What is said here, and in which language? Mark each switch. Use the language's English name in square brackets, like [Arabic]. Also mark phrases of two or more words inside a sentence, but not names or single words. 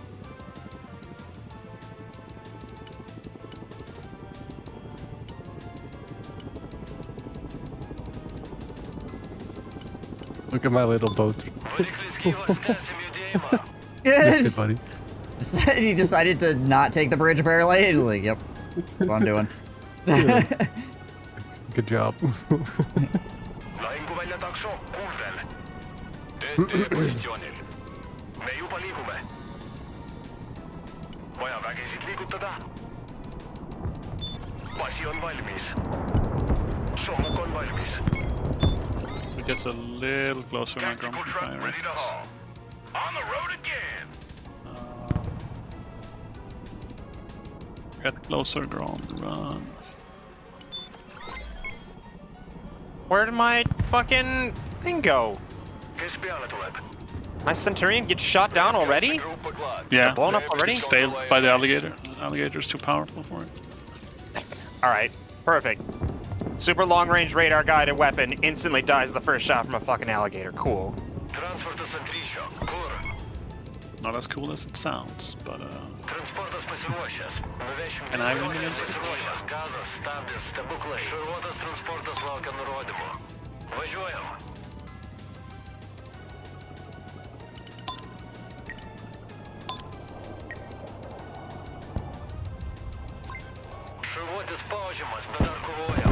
[English] Look at my little boat. Yes. Buddy. He decided to not take the bridge apparently. He's like, yep, that's what I'm doing. Good job. [Estonian] Lahinguvälja takso, kuulden. Teete positsioonil. Me juba liigume. Vaja vägesid liigutada. Basi on valmis. Sommuk on valmis. [English] It gets a little closer when I come to fire Ready to haul. On the road again. Get closer, drone, run. Where did my fucking thing go? [Estonian] Kes peale tuleb? [English] My Centurion gets shot down already? Yeah, Blown up already? it's failed by the alligator. The alligator's too powerful for it. Alright, perfect. Super long range radar guided weapon instantly dies the first shot from a fucking alligator. Cool. Not as cool as it sounds, but and I win against it. [Lithuanian] Šarvuotis spaudžiamas, bet dar kovojam.